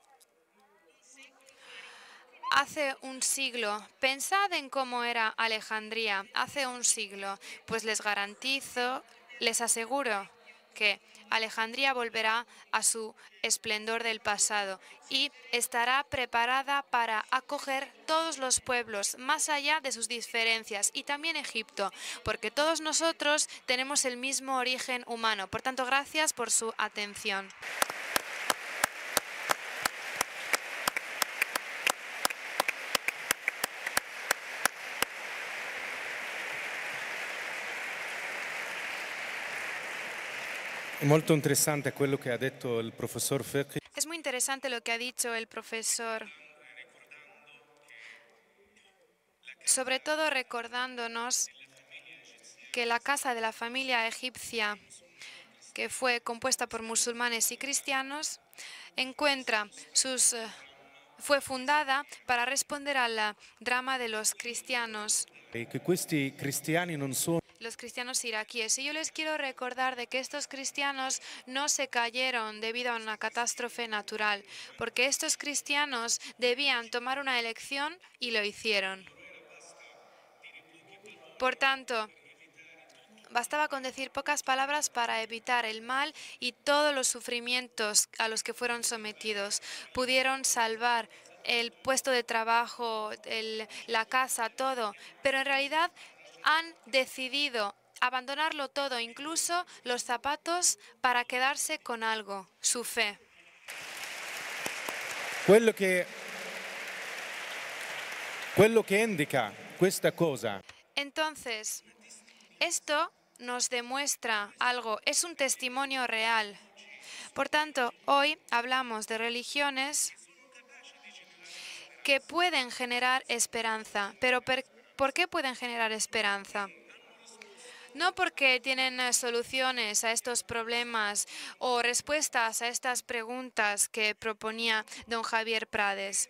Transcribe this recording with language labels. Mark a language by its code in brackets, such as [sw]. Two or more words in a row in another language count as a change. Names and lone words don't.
[es] Hace un siglo, pensad en cómo era Alejandría hace un siglo, pues les garantizo, les aseguro que Alejandría volverá a su esplendor del pasado y estará preparada para acoger todos los pueblos, más allá de sus diferencias, y también Egipto, porque todos nosotros tenemos el mismo origen humano. Por tanto, gracias por su atención. [it] Molto interessante quello che ha detto il professor Fiqh. [es] Es muy interesante lo que ha dicho el profesor, sobre todo recordándonos que la casa de la familia egipcia, que fue compuesta por musulmanes y cristianos, fue fundada para responder al drama de los cristianos. [it] E che questi cristiani non sono [es] Los cristianos iraquíes. Y yo les quiero recordar de que estos cristianos no se cayeron debido a una catástrofe natural, porque estos cristianos debían tomar una elección y lo hicieron. Por tanto, bastaba con decir pocas palabras para evitar el mal y todos los sufrimientos a los que fueron sometidos. Pudieron salvar el puesto de trabajo, la casa, todo, pero en realidad han decidido abandonarlo todo, incluso los zapatos, para quedarse con algo, su fe. [it] quello che indica questa cosa [es] Entonces, esto nos demuestra algo, es un testimonio real. Por tanto, hoy hablamos de religiones que pueden generar esperanza. Pero ¿por qué pueden generar esperanza? No porque tienen soluciones a estos problemas o respuestas a estas preguntas que proponía don Javier Prades.